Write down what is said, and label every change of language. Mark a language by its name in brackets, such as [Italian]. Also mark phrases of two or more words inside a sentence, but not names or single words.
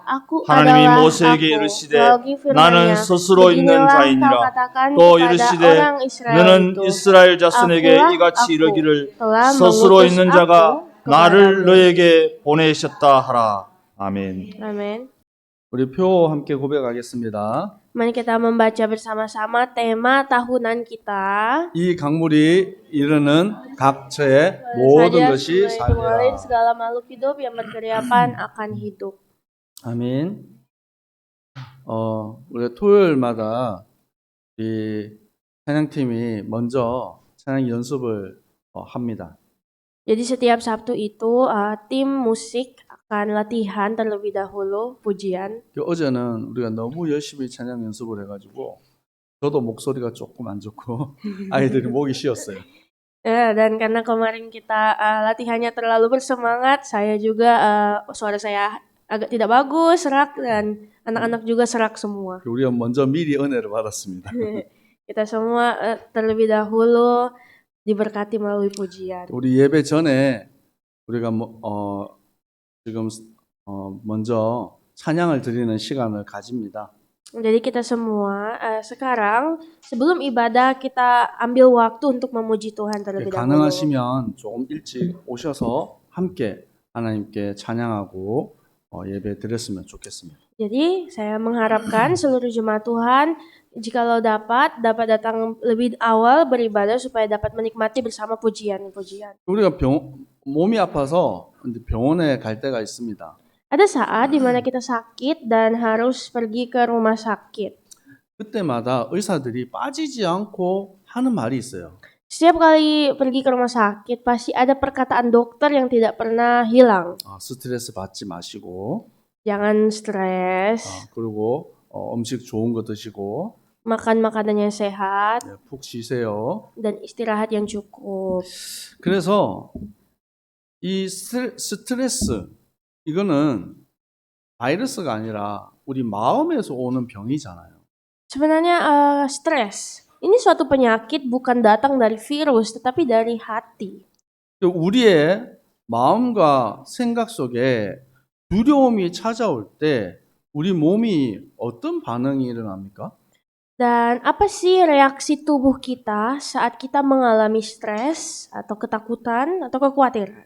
[Korean] 하나님이 모세에게 이르시되 나는 스스로 있는 자이니라. 또 이르시되 너는 이스라엘 자손에게 이같이 이르기를 스스로 있는 자가 나를 너에게 보내셨다 하라. 아멘. [Indonesian] Amin. [Korean] 우리 표 함께 고백하겠습니다. [Indonesian] Mari kita membaca bersama-sama tema tahunan kita. [Korean] 이 강물이 이르는 각처의 모든 [Indonesian] Saja [Korean] 것이 [Indonesian] sungai itu mengalir [Korean] 살리라. [Indonesian] segala makhluk hidup yang berkeriapan akan hidup. [Korean] 아멘. 우리가 토요일마다 이 찬양팀이 먼저 찬양 연습을 합니다. [Indonesian] Jadi setiap Sabtu itu tim musik akan latihan terlebih dahulu pujian. [Korean] 어제는 우리가 너무 열심히 찬양 연습을 해가지고 저도 목소리가 조금 안 좋고 아이들이 목이 쉬었어요. [Indonesian] Dan karena kemarin kita latihannya terlalu bersemangat, saya juga suara saya agak tidak bagus, serak, dan anak-anak juga serak semua. [Korean] 우리가 먼저 미리 은혜를 받았습니다. [Indonesian] Kita semua terlebih dahulu diberkati melalui pujian. [Korean] 우리 예배 전에 우리가 지금 먼저 찬양을 드리는 시간을 가집니다. [Indonesian] Jadi kita semua sekarang sebelum ibadah kita ambil waktu untuk memuji Tuhan terlebih dahulu. [Korean] 가능하시면 조금 일찍 오셔서 함께 하나님께 찬양하고 예배 드렸으면 좋겠습니다. [Indonesian] Jadi saya mengharapkan seluruh jemaat Tuhan jikalau dapat datang lebih awal beribadah supaya dapat menikmati bersama pujian-pujian. [Korean] 우리가 몸이 아파서 병원에 갈 때가 있습니다. [Indonesian] Ada saat di mana kita sakit dan harus pergi ke rumah sakit. [Korean] 그때마다 의사들이 빠지지 않고 하는 말이 있어요. [Indonesian] Setiap kali pergi ke rumah sakit pasti ada perkataan dokter yang tidak pernah hilang. [Korean] 스트레스 받지 마시고 [Indonesian] Jangan stres, [Korean] 그리고 음식 좋은 거 드시고 [Indonesian] makan makanan yang sehat, [Korean] 푹 쉬세요. [Indonesian] dan istirahat yang cukup. [Korean] 그래서 이 스트레스 이거는 바이러스가 아니라 우리 마음에서 오는 병이잖아요. [Indonesian] Sebenarnya stres ini suatu penyakit bukan datang dari virus tetapi dari hati. [Korean] 우리의 마음과 생각 속에 두려움이 찾아올 때 우리 몸이 어떤 반응이 일어납니까? [Indonesian] Dan apa sih reaksi tubuh kita saat kita mengalami stres atau ketakutan atau kekhawatiran?